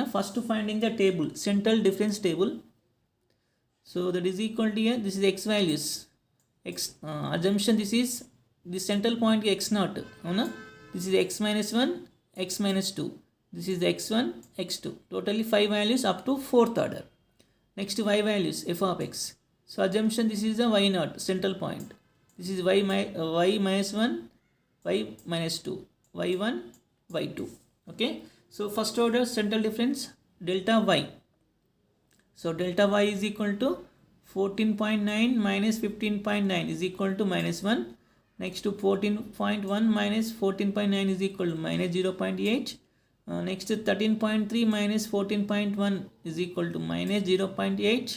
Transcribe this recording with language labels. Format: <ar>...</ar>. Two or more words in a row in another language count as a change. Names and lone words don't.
<en>First to finding the table, central difference table. So that is equal to here, this is x values, x assumption this is the central point x naught. This is x minus 1, x minus 2. This is the x1, x2. Totally 5 values up to 4th order. Next y values, f of x. So assumption this is the y naught, central point. This is y minus 1, y minus 2, y1, y2. Okay. So first order central difference delta y. So delta y is equal to 14.9 minus 15.9 is equal to minus 1. Next to 14.1 minus 14.9 is equal to minus 0.8. Next to 13.3 minus 14.1 is equal to minus 0.8.</en>